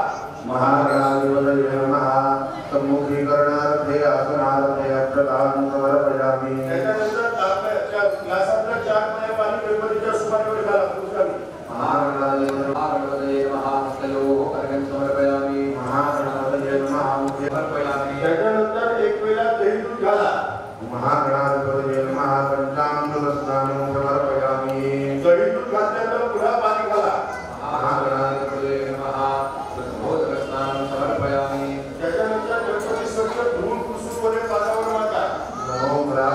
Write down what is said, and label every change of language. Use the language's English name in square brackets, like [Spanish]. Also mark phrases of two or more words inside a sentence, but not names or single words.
[Sanskrit] महागणाधिपतये नमः सम्मुखीकरणार्थे आसनार्थे अक्षतां समर्पयामि। [Marathi] त्याच्यानंतर त्या ग्लासातल्या 4 पाण्या पाणी गणपतीच्या सुपारीवर घाला पुरुषांनी। [Sanskrit] महागणाधिपतये नमः हस्तयोः अर्घ्यं समर्पयामि। महागणाधिपतये नमः मुखे समर्पयामि। [Marathi] त्याच्यानंतर 1 वेळा दही दूध घाला। [Sanskrit] महागणाधिपतये नमः पंचामृतस्नानं समर्पयामि। [Marathi] दही दूध घातल्यानंतर पुन्हा पाणी घाला। [Sanskrit] महागणाधिपतये नमः समर्पयामि। [Marathi] त्याच्यानंतर गणपती स्वच्छ धुवून पुसून वगैरे पाण्यावर माता। [Sanskrit] नमो